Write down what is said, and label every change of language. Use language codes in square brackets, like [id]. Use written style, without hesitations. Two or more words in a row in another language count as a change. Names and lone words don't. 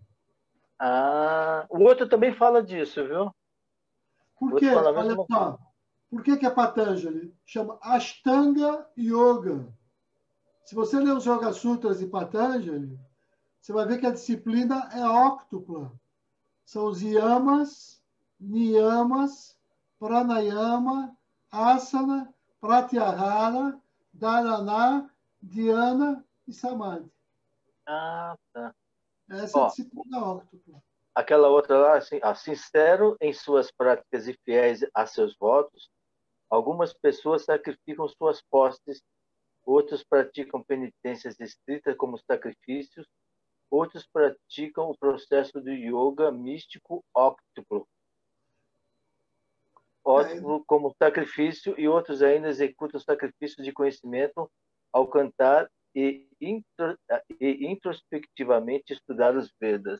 [pt] O outro também fala disso, viu? Por Vou quê? te falar Olha mesmo. só. Por que é Patanjali? Chama Ashtanga Yoga. Se você ler os Yoga Sutras de Patanjali, você vai ver que a disciplina é óctupla. São os yamas, niyamas, pranayama, asana, pratyahara, dharana, dhyana e samadhi. Tá. Essa é a disciplina óctupla. Aquela outra lá, assim, sincero em suas práticas e fiéis a seus votos, algumas pessoas sacrificam suas posses, outros praticam penitências estritas como sacrifícios, outros praticam o processo do yoga místico óctuplo como sacrifício, e outros ainda executam sacrifício de conhecimento ao cantar e introspectivamente estudar os Vedas.